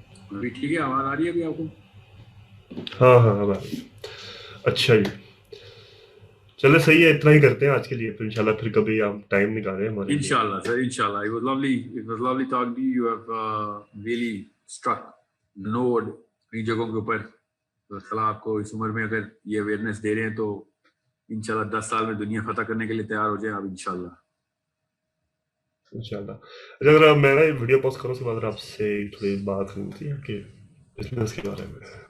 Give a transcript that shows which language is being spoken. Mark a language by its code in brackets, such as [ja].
[ur] ابھی ٹھیک ہے, آواز آ رہی ہے ابھی آپ کو؟ ہاں اب آ رہی ہے. اچھا جی, چلے صحیح ہے, اتنا ہی کرتے ہیں آج کے لیے. پھر انشاءاللہ پھر کبھی آپ ٹائم نکالیں ہمارے لیے. انشاءاللہ سر, انشاءاللہ. [en] It was lovely talking to you. You have really struck the node [ur] کئی جگہوں کے اوپر. تو اللہ آپ کو اس عمر میں اگر یہ اویئرنیس دے رہے ہیں تو انشاءاللہ 10 سال میں دنیا فتح کرنے کے لیے تیار ہو جائیں آپ انشاءاللہ. انشاءاللہ. اگر میں نا ویڈیو پوسٹ کروں اس کے بعد آپ سے تھوڑی بات کرنی تھی کہ بزنس کے بارے میں.